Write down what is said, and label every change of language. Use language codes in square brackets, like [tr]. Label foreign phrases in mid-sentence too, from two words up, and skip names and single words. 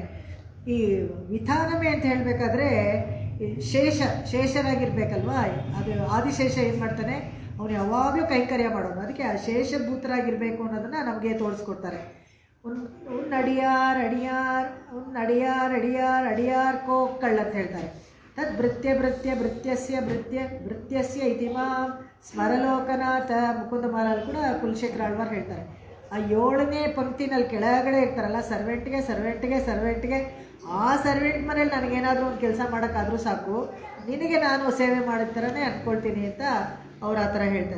[kn] ಈ ವಿಧಾನಮೇ ಅಂತ ಹೇಳಬೇಕಾದ್ರೆ ಶೇಷರಾಗಿರ್ಬೇಕಲ್ವ, ಅದು ಆದಿಶೇಷ ಏನು ಮಾಡ್ತಾನೆ, ಅವನು ಯಾವಾಗಲೂ ಕೈಂಕರ್ಯ ಮಾಡೋನು. ಅದಕ್ಕೆ ಆ ಶೇಷಭೂತರಾಗಿರಬೇಕು ಅನ್ನೋದನ್ನು ನಮಗೆ ತೋರಿಸ್ಕೊಡ್ತಾರೆ. [ta] அடியார் கோக்கள் [kn] ಅಂತ ಹೇಳ್ತಾರೆ. [sa] ತದ್ ಭೃತ್ಯಸ್ಯ ಇತಿ ಮಾಂ ಸ್ಮರಲೋಕನಾಥ. [kn] ಮುಕುಂದಮಾಲಲ್ಲಿ ಕೂಡ ಕುಲಶೇಖರ ಆಳ್ವಾರ್ ಹೇಳ್ತಾರೆ. ಆ 7ನೇ ಪಂಕ್ತಿನಲ್ಲಿ ಕೆಳಗಡೆ ಇರ್ತಾರಲ್ಲ, ಸರ್ವೆಂಟ್ಗೆ ಆ ಸರ್ವೆಂಟ್ ಮನೇಲಿ ನನಗೇನಾದರೂ ಒಂದು ಕೆಲಸ ಮಾಡೋಕ್ಕಾದರೂ ಸಾಕು, ನಿನಗೆ ನಾನು ಸೇವೆ ಮಾಡಿದ ಥರನೇ ಅಂದ್ಕೊಳ್ತೀನಿ ಅಂತ ಅವ್ರು ಆ ಥರ ಹೇಳ್ತಾರೆ.